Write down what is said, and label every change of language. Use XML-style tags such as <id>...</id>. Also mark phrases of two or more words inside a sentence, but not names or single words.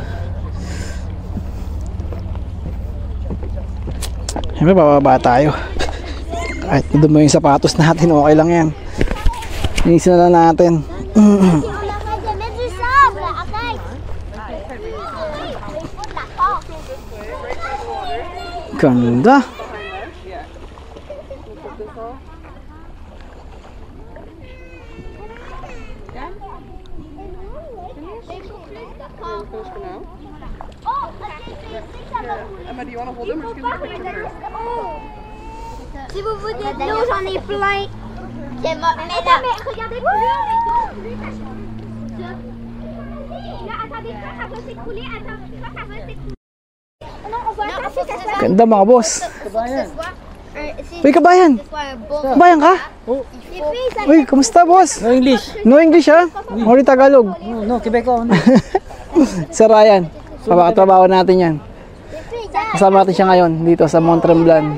<tl>Siyempre bababa tayo. Kahit doon mo yung sapatos natin, okay lang yan. Inisin na lang natin. Ganda.</tl> <en>Emma, do you want to hold him or just give him a picture first?</en> <fr>Si vous vous dites l'eau, j'en ai plein. Mais regardez plus. Là, attendez, ça va s'écouler. Attends, ça va s'écouler. Non, on va attendre que ça soit.</fr> <tl>Ganda mga boss. Uy, kabayan. Kabayan ka? Uy, kamusta boss?</tl> <en>No English. No English ha? Only Tagalog. No, Quebeco.</en> <tl>Sir Ryan, papakatrabaho natin yan. Kasama natin siya ngayon dito sa Mont Tremblant.</tl>